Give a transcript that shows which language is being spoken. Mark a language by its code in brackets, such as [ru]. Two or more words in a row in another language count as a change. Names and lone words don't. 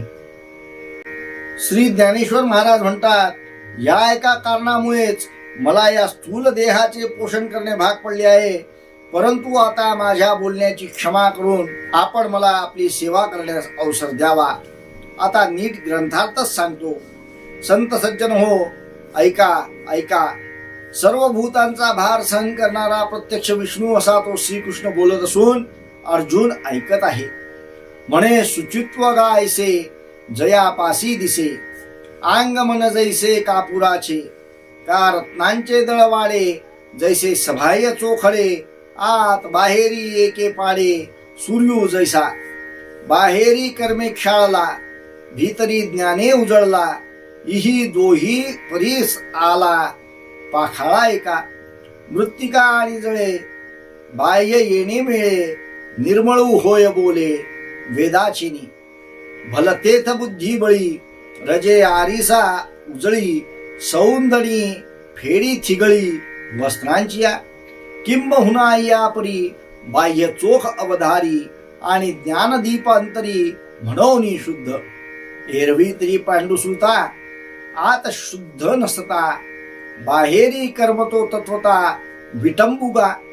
[mr] श्री ज्ञानेश्वर महाराज म्हणतात, या एका कारणामुळेच मला या स्थूल देहाचे पोषण करणे भाग पडले आहे, परंतु आता माझ्या बोलण्याची क्षमा करून आपण मला आपली सेवा करण्यास अवसर द्यावा. आता नीट ग्रंथार्थच सांगतो. संत सज्जन हो, ऐका ऐका. सर्व भूतांचा भार सहन करणारा प्रत्यक्ष विष्णू असा तो श्रीकृष्ण बोलत असून अर्जुन ऐकत आहे. म्हणे, सुचित्व गायसे जया पासी दिसे, आंग मन जैसे कापुराचे, का रत्नांचे दळवाडे, जैसे सभाय चोखडे, आत बाहेरी एके पाडे, सूर्यू जैसा. बाहेरी कर्मे क्षाळला, भीतरी ज्ञाने उजळला, इही दोही परीस आला, पाखाळा एका. मृत्तिका आणि जळे, बाह्य येणे मिळे, निर्मळू होय बोले, वेदाचिनी. भलतेथ बुद्धी बळी, रजे आरिसा उजळी, सौंदणी फेडी थिगळी, वस्त्रांचिया. किंबहुना या परी, बाह्य चोख अवधारी, आणि ज्ञानदीप अंतरी म्हणून शुद्ध. एरवी तरी पांडुसुता, आत शुद्ध नसता, बाहेरी कर्मतो तत्वता विटंबुगा.